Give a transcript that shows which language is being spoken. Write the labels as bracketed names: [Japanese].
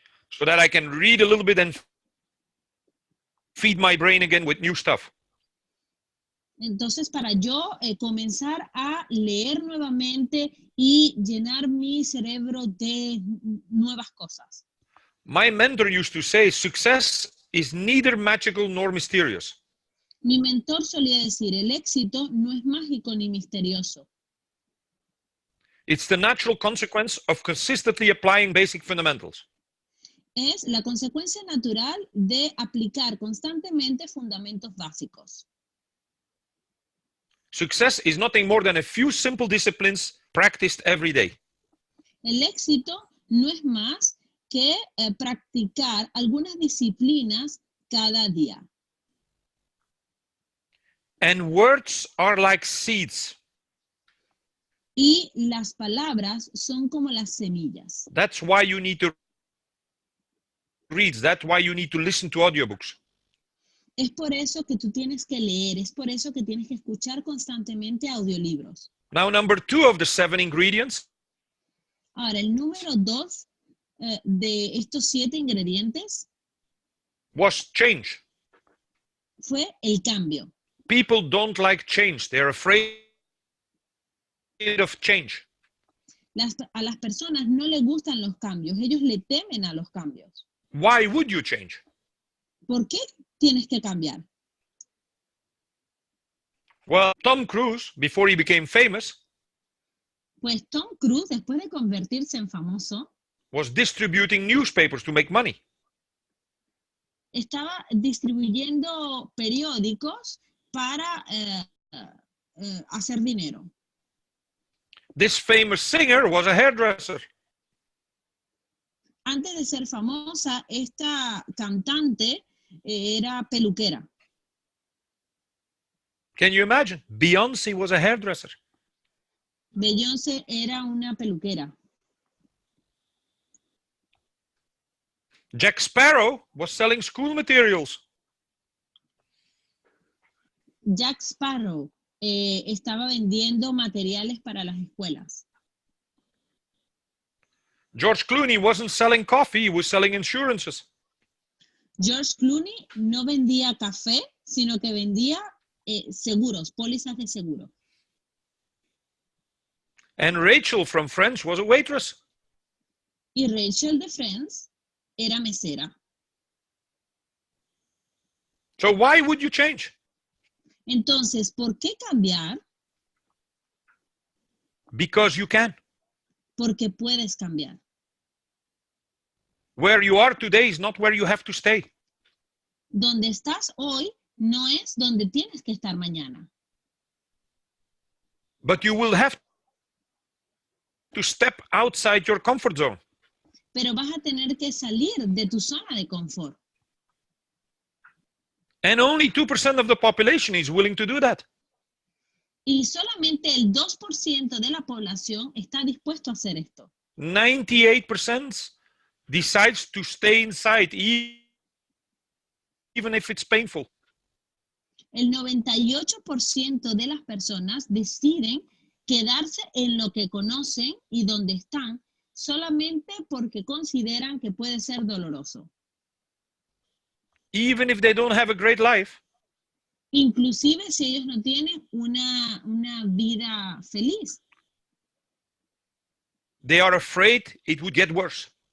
[English] So that I can read a little bit and feed my brain again with new stuff. [Spanish] Entonces, para yo comenzar a leer nuevamente y llenar mi cerebro de nuevas cosas. [English] My mentor used to say, success is neither magical nor mysterious. [Spanish] Mi mentor solía decir, el éxito no es mágico ni misterioso. [English] It's the natural consequence of consistently applying basic fundamentals. [Spanish] Es la consecuencia natural de aplicar constantemente fundamentos básicos. [English] Success is nothing more than a few simple disciplines practiced every day. [Spanish] El éxito no es más que practicar algunas disciplinas cada día. [English] And words are like seeds. [Spanish] Y las palabras son como las semillas. [English] That's why you need to read. That's why you need to listen to audiobooks. [Spanish] Es por eso que tú tienes que leer, es por eso que tienes que escuchar constantemente audiolibros. [English] Now, number 2 of the 7 ingredients. [Spanish] Ahora, el número 2 de estos 7 ingredientes [English] was change. [Spanish] fue el cambio. [English] People don't like change. They're afraid of change. [Spanish] A las personas no les gustan los cambios, ellos le temen a los cambios. [English] Why would you change? [Spanish] ¿Por qué tienes que cambiar? [English] Well, Tom Cruise, before he became famous, [Spanish] Pues Tom Cruise, después de convertirse en famoso, [English] was distributing newspapers to make money. [Spanish] Estaba distribuyendo periódicos para hacer dinero. [English] This famous singer was a hairdresser. [Spanish] Antes de ser famosa, esta cantante era peluquera. [English] Can you imagine? Beyoncé was a hairdresser. [Spanish] Beyoncé era una peluquera. [English] Jack Sparrow was selling school materials. [Spanish] Jack Sparrow estaba vendiendo materiales para las escuelas. [English] George Clooney wasn't selling coffee, he was selling insurances. [Spanish] George Clooney no vendía café, sino que vendía seguros, pólizas de seguro. [English] And Rachel from Friends was a waitress. [Spanish] Y Rachel de Friends era mesera. [English] So why would you change? [Spanish] Entonces, ¿por qué cambiar? [English] Because you can. [Spanish] Porque puedes cambiar. [English] Where you are today is not where you have to stay. [Spanish] Donde estás hoy no es donde tienes que estar mañana. [English] But you will have to step outside your comfort zone. [Spanish] Pero vas a tener que salir de tu zona de confort. [English] And only 2% of the population is willing to do that. [Spanish] Y solamente el 2% de la población está dispuesto a hacer esto. [English] 98% decides to stay inside, even if it's painful. [Spanish] El 98% de las personas deciden quedarse en lo que conocen y donde están solamente porque consideran que puede ser doloroso. [English] Even if they don't have a great life. [Spanish] Inclusive si ellos no tienen una vida feliz. [English] They are afraid it would get worse.